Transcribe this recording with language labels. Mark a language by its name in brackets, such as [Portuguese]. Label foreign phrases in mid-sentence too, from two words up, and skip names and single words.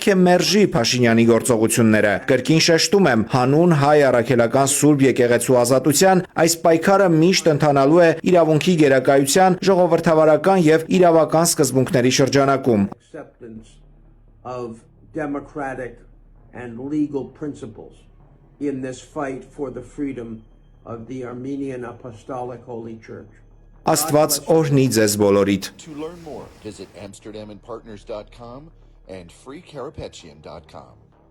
[Armenian] է մերժի Փաշինյանի գործողությունները։ Կրկին շեշտում եմ, հանուն հայ առաքելական Սուրբ եկեղեցու ազատության, այս պայքարը միշտ ընթանալու է իրավունքի գերակայության, ժողովրդավարական եւ իրավական սկզբունքների շրջանակում։ Աստված օրհնի ձեզ բոլորիդ։ [English] To learn more, visit amsterdamandpartners.com and freecarapetian.com.